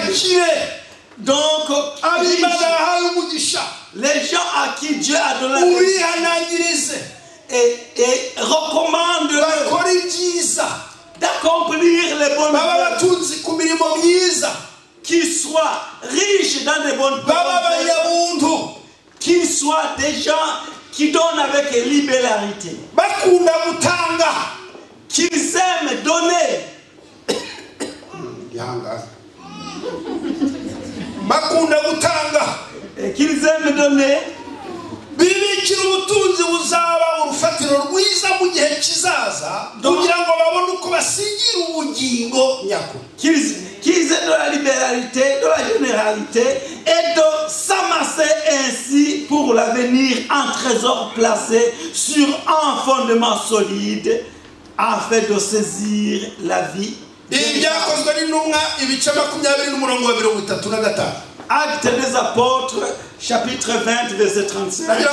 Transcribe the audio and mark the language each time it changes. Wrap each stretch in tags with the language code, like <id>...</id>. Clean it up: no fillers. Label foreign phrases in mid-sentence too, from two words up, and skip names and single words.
<fr>Donc, les gens à qui Dieu a donné et recommande d'accomplir les bonnes œuvres, qu'ils soient riches dans les bonnes œuvres, qu'ils soient des gens qui donnent avec libéralité, qu'ils aiment donner. Et qu'ils aiment donner.</fr> <rw>bibikira ubutunzi buzaba urufatiro rwiza mu gihe kizaza kugira ngo babone uko basigira ubugingo nyako.</rw> <fr>Qu'ils aient de la libéralité, de la généralité et de s'amasser ainsi pour l'avenir un trésor placé sur un fondement solide afin de saisir la vie. Actes des apôtres, chapitre 20, verset 35.</fr>